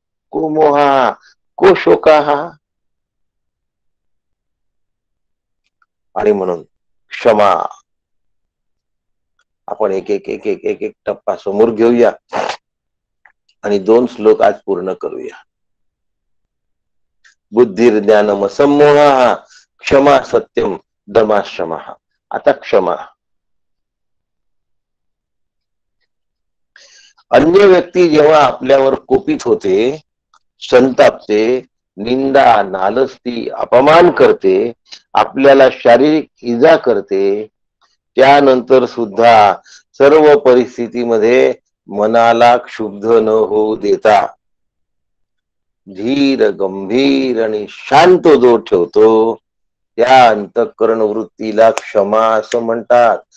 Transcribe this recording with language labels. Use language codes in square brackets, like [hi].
[sa] को मोहः को शोकः. [mr] आणि म्हणून क्षमा. आपण एक एक एक एक एक एक टप्पा समोर घेऊया आणि 2 श्लोक आज पूर्ण करूया. [sa] बुद्धिर्ज्ञानम समोह क्षमा सत्यम दमाश्रम. [mr] आता क्षमा. अन्य व्यक्ती जेव्हा आपल्यावर कोपित होते, संतापते, निंदा नालस्ती अपमान करते, आपल्याला शारीरिक इजा करते, त्यानंतर सुद्धा सर्व परिस्थितीमध्ये मनाला क्षुब्ध न होऊ देता धीर गंभीर आणि शांत जो ठेवतो त्या अंतःकरण वृत्तीला क्षमा असं म्हणतात.